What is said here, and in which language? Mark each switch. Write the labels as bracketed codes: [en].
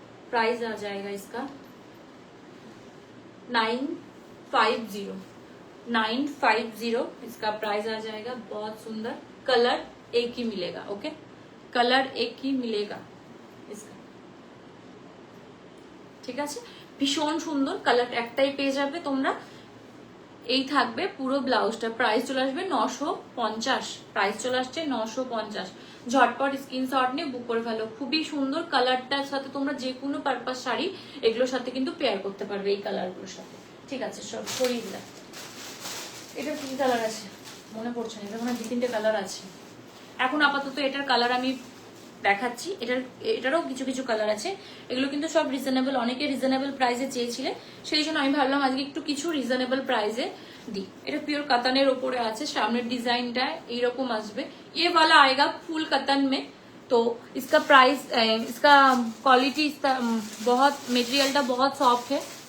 [hi] Price आ जाएगा इसका 950 इसका प्राइस आ जाएगा, बहुत सुंदर। कलर एक ही मिलेगा, ओके, कलर एक ही मिलेगा इसका, [bn] ঠিক আছে, ভীষণ সুন্দর। কালার একটাই পেয়ে যাবে তোমরা, এই থাকবে পুরো ব্লাউজটা। প্রাইস চলে আসবে 950, প্রাইস চলে আসছে 950। ঝটপট স্ক্রিনশট নিয়ে বুক করে ফেলো, খুবই সুন্দর। কালারটার সাথে তোমরা যে কোনো পারপাস শাড়ি এগুলোর সাথে কিন্তু পেয়ার করতে পারবে এই কালারগুলোর সাথে, ঠিক আছে। সব সরিয়ে দিলাম। এটা কি কালার আছে মনে পড়ছে না, এটা মনে হয় 2-3টে কালার আছে। এখন আপাতত এটার কালার আমি দেখাচ্ছি, এটারও কিছু কিছু কালার আছে। এগুলো কিন্তু সব রিজনেবল, অনেকে রিজনেবল প্রাইসে চেয়েছিলে, সেই জন্য আমি ভাবলাম আজকে একটু কিছু রিজনেবল প্রাইসে দিই। এটা পিওর কাতানের ওপরে আছে, সামনের ডিজাইনটা এইরকম আসবে। [hi] ये वाला आएगा फुल कतन में, तो इसका प्राइस, इसका क्वालिटी, इसका बहुत मटेरियलটা बहुत सॉफ्ट है।